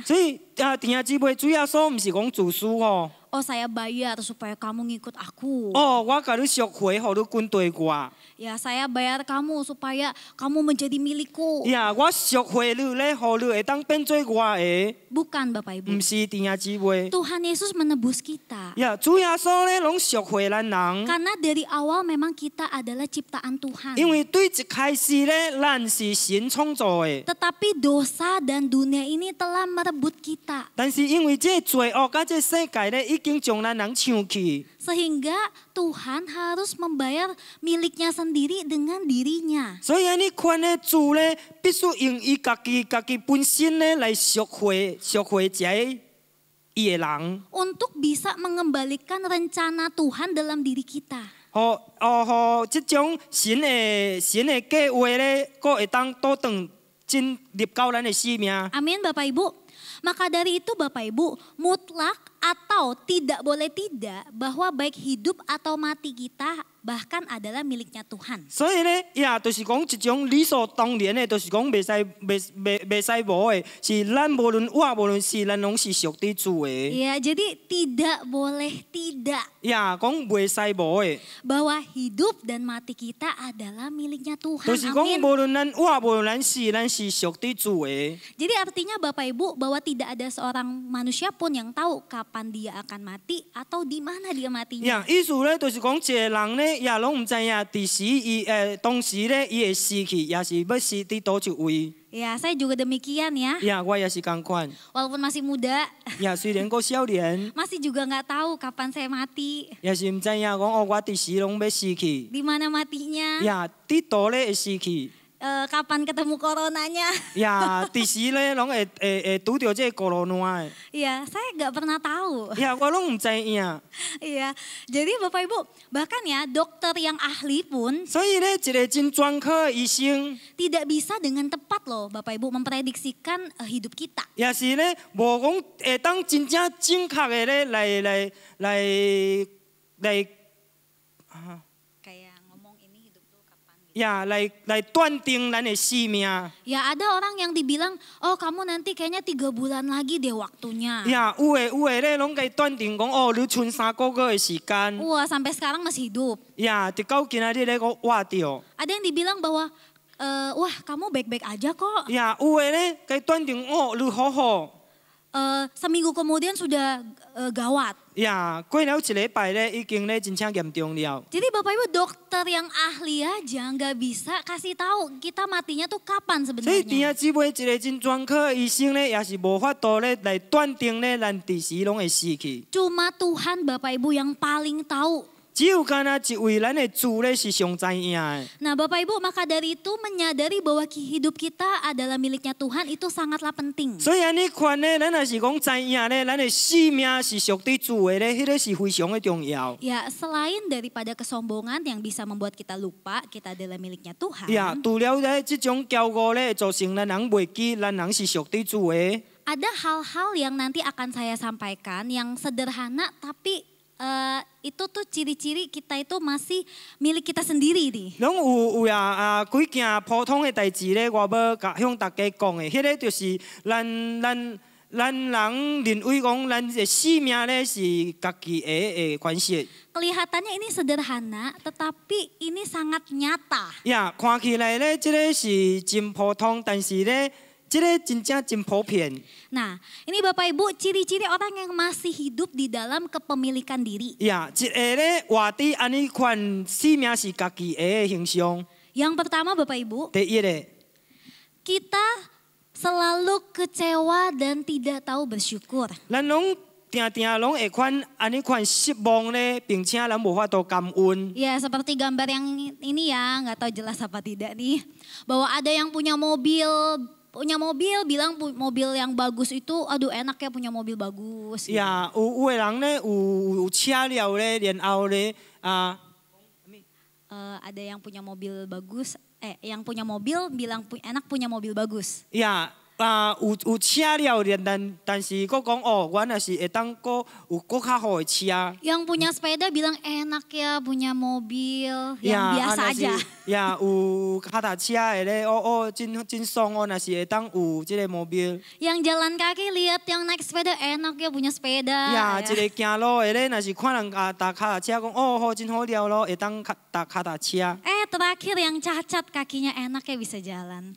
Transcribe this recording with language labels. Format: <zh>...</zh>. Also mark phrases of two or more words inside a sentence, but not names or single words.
<nan>所以弟兄姊妹，主耶穌唔是講自私哦。</nan> <id>Oh saya bayar supaya kamu ngikut aku.</id> <nan>哦，我甲你贖回，互你跟對我。</nan> <id>Ya saya bayar kamu supaya kamu menjadi milikku.</id> <nan>呀，我贖回你咧，互你會當變做我的，</nan> <id>Bukan Bapak 唔 Ibu.</id> <nan>是弟兄姊妹。</nan> <id>Tuhan Yesus menebus kita.</id> <nan>呀，主耶穌咧攏贖回咱人，</nan> <id>Karena dari awal memang kita adalah ciptaan Tuhan.</id> <nan>因為對一開始咧，咱是神創造的，</nan> <id>Tetapi dosa dan dunia ini telah merebut kita.</id> <nan>但是因為這罪惡甲這世界咧，已經將咱人搶去，</nan> <id>Sehingga Tuhan harus membayar miliknya sendiri dengan dirinya.</id> <nan>所以安尼款的主咧，必須用伊家己本身咧來贖回這伊的人，</nan> <id>Untuk bisa mengembalikan rencana Tuhan dalam diri kita.</id> <nan>互這種神的計劃咧，佫會當倒轉進入到咱的生命。</nan> <id>Amin Bapak Ibu. Maka dari itu Bapak Ibu, mutlak atau tidak boleh tidak bahwa baik hidup atau mati kita bahkan adalah miliknya Tuhan.</id> <nan>所以咧，就是讲一种理所当然的，就是讲袂使无的，是咱无论活无论死，咱拢是属于主的。</nan> <id>Ya, jadi tidak boleh tidak</id> <nan>讲袂使无的，</nan> <id>bahwa hidup dan mati kita adalah miliknya</id> <nan>就</nan> <id>Tuhan.</id> <nan>是讲</nan> <id>Amin.</id> <nan>无论咱活无论咱死，咱是属于主的。</nan> <id>Jadi artinya Bapak Ibu bahwa tidak ada seorang manusia pun yang tahu kapan dia akan mati atau di mana dia matinya.</id> <nan>意思咧，就是讲一个人咧，拢唔知影，第时当时咧，伊会死去，也是要死伫倒一位。</nan> <id>Ya, saya juga demikian ya.</id> <nan>我也是共款。</nan> <id>Walaupun masih muda,</id> <nan>虽然个少年，</nan> <id>masih juga nggak tahu kapan saya mati,</id> <nan>也是唔知影讲我第时拢要死去，</nan> <id>di mana matinya,</id> <nan>伫倒咧会死去。</nan> <id>kapan ketemu coronanya.</id> <nan>第时咧拢会拄着这个corona 的。</nan> <id>Ya, saya nggak pernah tahu.</id> <nan>我拢唔知影。</nan> <id>Iya, jadi Bapak Ibu, bahkan ya dokter yang ahli pun</id> <nan>所以咧，一个真专科的医生，</nan> <id>tidak bisa dengan tepat loh Bapak Ibu memprediksikan hidup kita.</id> <nan>也是咧无讲会当真正正确的咧来。</nan> <id>Kayak ngomong ini hidup tuh kapan gitu.</id> <nan>来断定咱的生命。</nan> <id>Ya ada orang yang dibilang, oh kamu nanti kayaknya 3 bulan lagi deh waktunya.</id> <nan>有的咧拢甲断定讲你剩3个月的时间。</nan> <id>Wah sampai sekarang masih hidup.</id> <nan>直到今仔日咧我活着。</nan> <id>Ada yang dibilang bahwa, wah kamu baik-baik aja kok.</id> <nan>有的咧甲断定你好好。</nan> <id>Seminggu kemudian sudah gawat.</id> <nan>过了一礼拜咧，已经咧真正严重了。</nan> <id>Jadi Bapak Ibu dokter yang ahli aja nggak bisa kasih tahu kita matinya tuh kapan</id> <nan>所以弟</nan> <id>sebenarnya.</id> <nan>兄姊妹，一个真专科的医生咧，也是无法度咧来断定咧，咱第时拢会死去。</nan> <id>Cuma Tuhan Bapak Ibu yang paling tahu.</id> <nan>只有干那一位咱的主咧是上知影的。</nan> <id>Nah Bapak Ibu maka dari itu menyadari bahwa hidup kita adalah miliknya Tuhan itu sangatlah penting.</id> <nan>所以安尼看咧，咱若是讲知影咧，咱的生命是属于主的咧，迄个是非常的重要。</nan> <id>Ya selain daripada kesombongan yang bisa membuat kita lupa kita adalah miliknya Tuhan.</id> <nan>除了咧这种骄傲咧，造成咱人袂记，咱人是属于主的。</nan> <id>Ada hal-hal yang nanti akan saya sampaikan yang sederhana tapi itu tuh ciri-ciri kita itu masih milik kita sendiri nih.</id> <nan>拢有几件普通的代志咧，我要向大家讲的，迄个就是咱人认为讲咱的生命咧是家己的关系。</nan> <id>Kelihatannya ini sederhana, tetapi ini sangat nyata.</id> <nan>看起来咧，这个是真普通，但是咧，这个真正真普遍。</nan> <id>Nah, ini Bapak Ibu ciri-ciri orang yang masih hidup di dalam kepemilikan diri.</id> <nan>一个咧活伫安尼款生命是家己的形象。</nan> <id>Yang pertama Bapak Ibu,</id> <nan>第一个，</nan> <id>kita selalu kecewa dan tidak tahu bersyukur.</id> <nan>咱拢拢会安尼款失望咧，并且咱无法度感恩。</nan> <id>Ya seperti gambar yang ini ya, nggak tahu jelas apa tidak nih. Bahwa ada yang punya mobil bilang mobil yang bagus itu, aduh enak ya punya mobil bagus. Gitu.</id> <nan>有的人咧有车了咧，然后咧</nan> <id>Ada yang punya mobil bagus, yang punya mobil bilang enak punya mobil bagus.</id> <nan>有车了，但是佫讲我若是会当佫有佫较好的车。</nan> <id>Yang punya sepeda bilang enak ya punya mobil yang biasa aja.</id> <nan>有脚踏车的咧，真爽若是会当有即个目标。</nan> <id>Yang jalan kaki lihat yang naik sepeda enak ya punya sepeda.</id> <nan>一个行路的咧，若是看人踏脚踏车，讲好真好了咯，会当踏脚踏车。</nan> <id>Terakhir yang cacat kakinya enak ya bisa jalan.</id>